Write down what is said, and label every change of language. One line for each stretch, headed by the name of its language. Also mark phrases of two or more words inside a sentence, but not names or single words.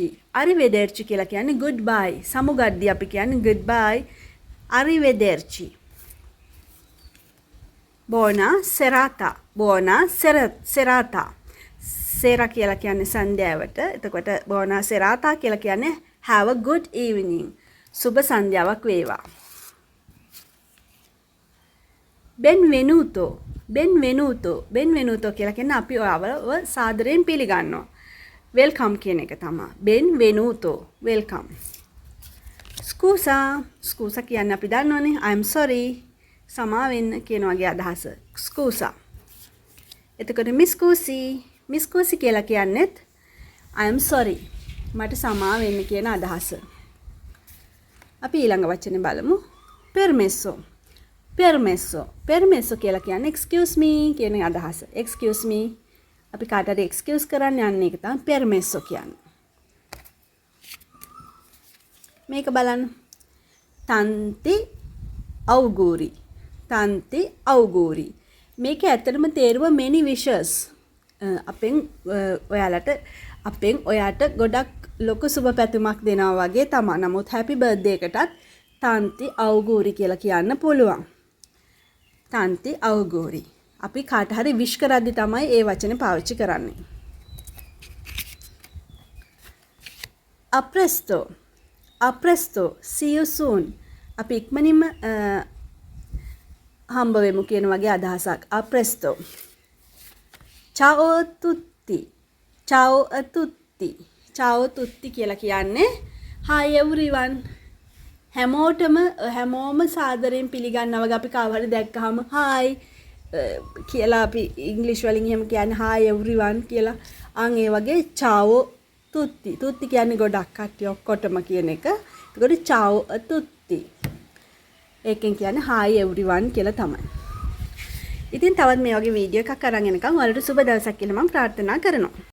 Sinhala: Arrivederci කියලා කියන්නේ goodbye. සමුගද්දී අපි කියන්නේ goodbye.
Italian: Arrivederci. Buona serata. Buona serata.
Sinhala: සේරා කියලා කියන්නේ සන්ධ්‍යාවට. එතකොට
Italian: buona serata
Sinhala: කියලා කියන්නේ
English: have a good evening.
Sinhala: සුබ සන්ධ්‍යාවක් වේවා. benvenuto කියලා කියන්නේ අපි ඔයාව සාදරයෙන් පිළිගන්නවා. welcome කියන එක තමයි.
Italian: benvenuto welcome.
Sinhala: scusa කියන්නේ අපි දන්නවනේ
English: I am sorry
Sinhala: සමා වෙන්න කියන වගේ අදහස. scusa. එතකොට miss Cusi කියලා කියන්නේත්
English: I am sorry
Sinhala: මට සමා වෙන්න කියන අදහස. අපි ඊළඟ වචනේ බලමු. permesso කියලා කියන්නේ
English: excuse me
Sinhala: කියන අදහස.
English: excuse me
Sinhala: අපි කාට හරි excuse කරන්න යන්නේ ඒක තමයි permesso කියන්නේ. මේක බලන්න.
Italian: tanti auguri.
Sinhala: මේක ඇත්තටම තේරුම
English: many wishes.
Sinhala: අපෙන් ඔයාට ගොඩක් ලොකු සුබ පැතුමක් දෙනවා වගේ තමයි. නමුත්
English: happy birthday
Sinhala: එකටත්
Italian: tanti auguri
Sinhala: කියලා කියන්න පුළුවන්.
Italian: tanti auguri.
Sinhala: අපි කාට හරි wish කරද්දි තමයි ඒ වචනේ පාවිච්චි කරන්නේ.
Italian: a presto
English: see you soon.
Sinhala: අපි ඉක්මනින්ම හම්බ වෙමු කියන වගේ අදහසක්.
Italian: a presto. ciao a tutti
Sinhala: කියලා කියන්නේ
English: hi everyone.
Sinhala: හැමෝම සාදරයෙන් පිළිගන්නවා වගේ අපි කාව හරි දැක්කහම hi කියලා අපි ඉංග්‍රීසි වලින් එහෙම කියන්නේ
English: hi everyone
Sinhala: කියලා. ඒ වගේ
Italian: ciao tutti
Sinhala: කියන්නේ ගොඩක් කට්ටිය ඔක්කොටම කියන එක. ඒකට
Italian: ciao tutti.
Sinhala: ඒකෙන් කියන්නේ
English: hi everyone
Sinhala: කියලා තමයි. ඉතින් තවත් මේ වගේ වීඩියෝ එකක් අරන් එනකම් ඔයාලට සුබ දවසක් කියලා මම ප්‍රාර්ථනා කරනවා.